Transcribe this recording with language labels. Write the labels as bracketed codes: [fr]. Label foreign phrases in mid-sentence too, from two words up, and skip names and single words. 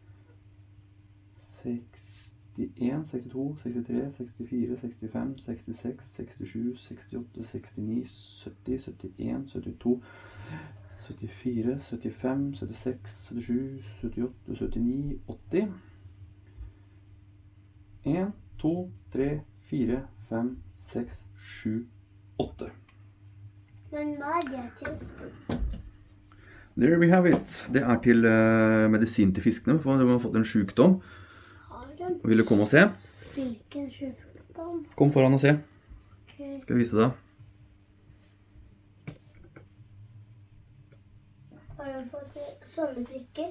[no] 61, 62, 63, 64, 65, 66, 67, 68, 69, 70, 71, 72, 74, 75, 76, 77, 78, 79, 80. 1, 2, 3, 4, 5, 6, 7, 8. Men hva er det til? [en] There we have it. [no] Det er til medisin til fiskene, for de har fått en sykdom. Vil du komme og se? Hvilken sykdom? Kom foran og se. Okay. Skal jeg vise deg. Har du fått sånne prikker?